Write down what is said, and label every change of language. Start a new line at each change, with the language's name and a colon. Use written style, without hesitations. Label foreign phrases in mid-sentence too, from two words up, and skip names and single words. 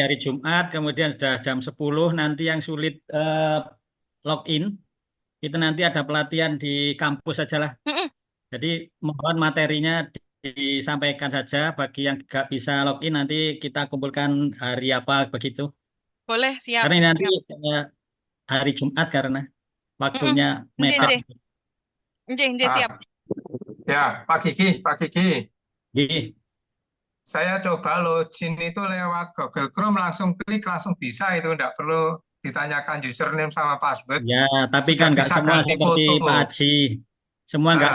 Indonesian: ini hari Jumat, kemudian sudah jam 10, nanti yang sulit login, itu nanti ada pelatihan di kampus saja lah. Jadi mohon materinya disampaikan saja, bagi yang nggak bisa login nanti kita kumpulkan hari apa begitu. Boleh, siap. Karena ini nanti Siap. hari Jumat karena waktunya Nggih, mepet. nggih, siap. Ya, Pak Gigi. Gigi. Saya coba login itu lewat Google Chrome, langsung klik, langsung bisa itu, enggak perlu ditanyakan username sama password. Ya, tapi Sudah kan nggak bisa semua ganti seperti foto. Pak Haji. Semua nggak